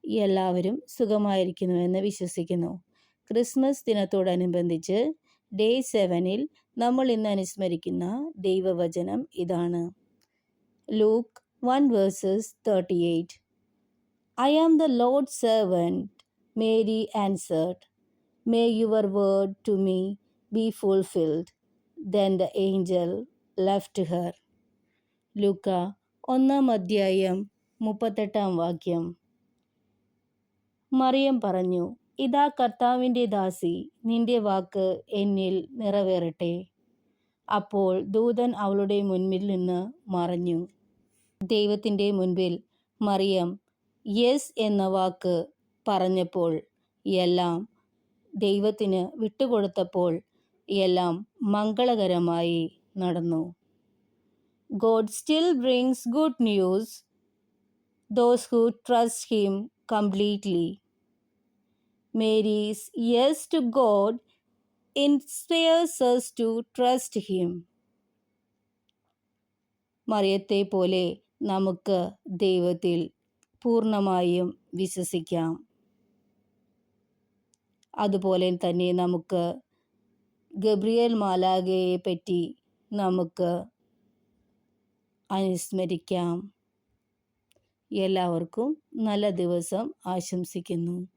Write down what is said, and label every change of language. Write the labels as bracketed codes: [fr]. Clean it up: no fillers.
[ml] എല്ലാവരും സുഖമായിരിക്കുന്നുവെന്ന് വിശ്വസിക്കുന്നു. ക്രിസ്മസ് ദിനത്തോടനുബന്ധിച്ച് ഡേ 7 നമ്മൾ ഇന്ന് അനുസ്മരിക്കുന്ന ദൈവവചനം ഇതാണ്. Luke 1:38. [en] I am the Lord's servant, Mary answered. May your word to me be fulfilled. Then the angel left her. ലൂക്ക 1:38. [ml] മറിയം പറഞ്ഞു, ഇതാ കർത്താവിൻ്റെ ദാസി, നിന്റെ വാക്ക് എന്നിൽ നിറവേറട്ടെ. അപ്പോൾ ദൂതൻ അവളുടെ മുൻപിൽ നിന്ന് മറഞ്ഞു. ദൈവത്തിൻ്റെ മുൻപിൽ മറിയം യെസ് എന്ന വാക്ക് പറഞ്ഞപ്പോൾ, എല്ലാം ദൈവത്തിന് വിട്ടുകൊടുത്തപ്പോൾ എല്ലാം മംഗളകരമായി നടന്നു. [en] God still brings good news those who trust Him completely. Mary's yes to God inspires us to trust Him. [ml] മറിയത്തെ പോലെ നമുക്ക് ദൈവത്തിൽ പൂർണ്ണമായും വിശ്വസിക്കാം. അതുപോലെ തന്നെ നമുക്ക് ഗബ്രിയേൽ മാലാഖയെ പറ്റി നമുക്ക് അനുസ്മരിക്കാം. എല്ലാവർക്കും നല്ല ദിവസം ആശംസിക്കുന്നു.